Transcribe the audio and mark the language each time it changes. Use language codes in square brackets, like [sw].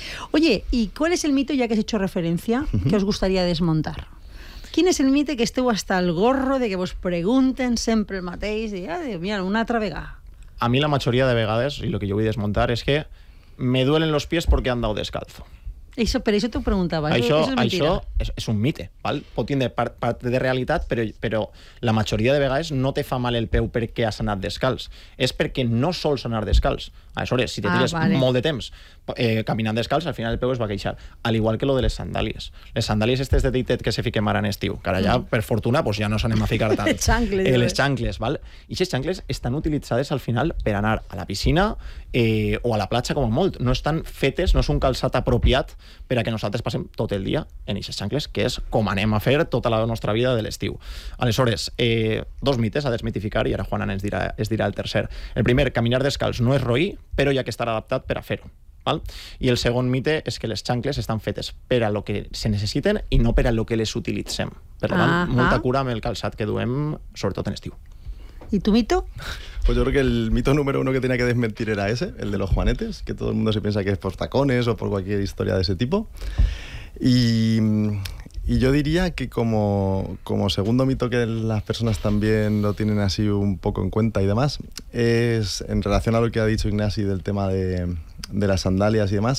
[es] Oye, ¿y cuál es el mito, ya que has hecho referencia, que os gustaría desmontar? ¿Quién es el mito que esteu hasta el gorro de que vos pregunten siempre el mateix? Y, mira, una otra vega. A mí la mayoría de vegades, y lo que yo voy a desmontar, es que me duelen los pies porque he andado descalzo. Eso, pero eso te preguntaba. Eso es un mite, ¿vale? [ca] Pot tindre part de realitat, però la majoria de vegades no te fa mal el peu perquè has anat descalç. És perquè no sols anar descalç. Aleshores, si te tires molt de temps caminant descalç, al final el peu es va queixar. Al igual que lo de les sandàlies. Les sandàlies estes de dictet que se fiquem ara en estiu, que ara ja, per fortuna, pues ja no s'anem a ficar tant. Les xancles, ¿vale? I aquestes xancles estan utilitzades al final per anar a la piscina o a la platja, com a molt. No estan fetes, no és un calçat apropiat per a que nosaltres passem tot el dia en aquestes xancles, que és com anem a fer tota la nostra vida de l'estiu. Aleshores, dos mites a desmitificar i ara Juana ens dirà el tercer. El primer, caminar descalç no és roí, però hi ha que estar adaptat per a fer-ho. Val? I el segon mite és que les xancles estan fetes per a lo que se necessiten i no per a lo que les utilitzem. Per tant, molta cura amb el calçat que duem, sobretot en estiu. [es] ¿Y tu mito? Pues yo creo que el mito número uno que tenía que desmentir era ese, el de los juanetes, que todo el mundo se piensa que es por tacones o por cualquier historia de ese tipo. Y yo diría que como segundo mito que las personas también lo tienen así un poco en cuenta y demás, es en relación a lo que ha dicho Ignasi del tema de las sandalias y demás.